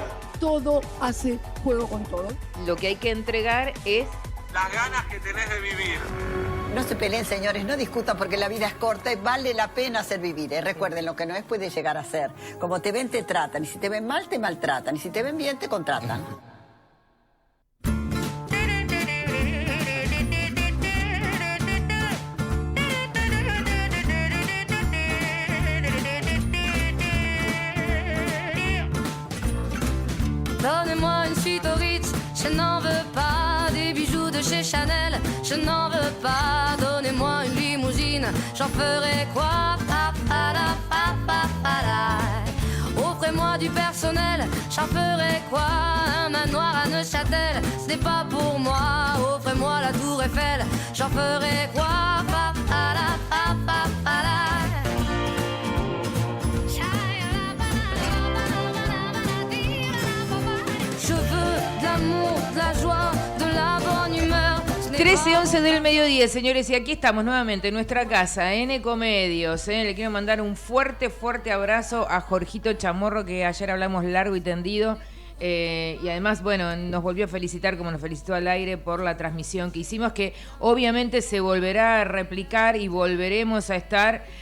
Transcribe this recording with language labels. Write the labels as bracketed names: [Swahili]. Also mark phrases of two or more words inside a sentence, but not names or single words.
[Spanish] Todo hace juego con todo. Lo que hay que entregar es... Las ganas que tenés de vivir. No se peleen, señores, no discutan porque la vida es corta y vale la pena hacer vivir. Recuerden, lo que no es puede llegar a ser. Como te ven, te tratan. Y si te ven mal, te maltratan. Y si te ven bien, te contratan. [French] Donnez-moi une suite au Ritz, je n'en veux pas. Des bijoux de chez Chanel, je n'en veux pas. Donnez-moi une limousine, j'en ferai quoi? Pa, pa, la, pa, pa, pa, la. Offrez-moi du personnel, j'en ferai quoi? Un manoir à Neuchâtel, ce n'est pas pour moi. Offrez-moi la tour Eiffel, j'en ferai quoi? Pa, pa, la, pa, pa, pa, la. Je veux de l'amour, de la joie, de la bonne humeur. [Spanish] 13:11 del mediodía, señores, y aquí estamos nuevamente en nuestra casa, en Ecomedios. Le quiero mandar un fuerte, fuerte abrazo a Jorgito Chamorro, que ayer hablamos largo y tendido. Y además, bueno, nos volvió a felicitar, como nos felicitó al aire, por la transmisión que hicimos, que obviamente se volverá a replicar y volveremos a estar.